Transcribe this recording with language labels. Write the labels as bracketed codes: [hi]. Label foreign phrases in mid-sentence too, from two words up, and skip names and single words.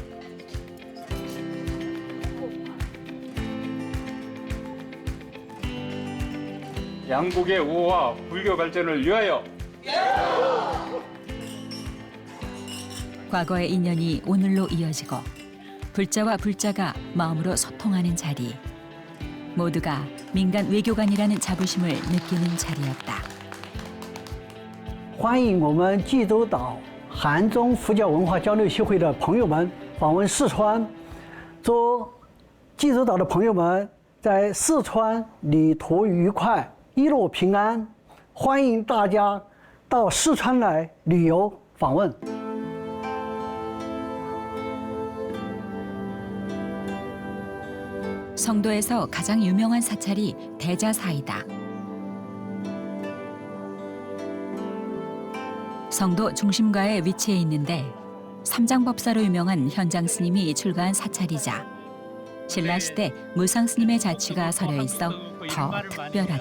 [ko] 양국의 우호와 불교 발전을 위하여! 과거의 인연이 오늘로 이어지고 불자와 불자가 마음으로 소통하는 자리. 모두가 민간 외교관이라는 자부심을 느끼는 자리였다. [zh] 欢迎我们济州岛韩中佛教文化交流协会的朋友们访问四川，祝济州岛的朋友们在四川旅途愉快，一路平安。欢迎大家到四川来旅游访问。 [ko] 성도에서 가장 유명한 사찰이 대자사이다. 성도 중심가에 위치해 있는데 삼장법사로 유명한 현장 스님이 출가한 사찰이자 신라시대 무상 스님의 자취가 서려 있어 더 특별하다.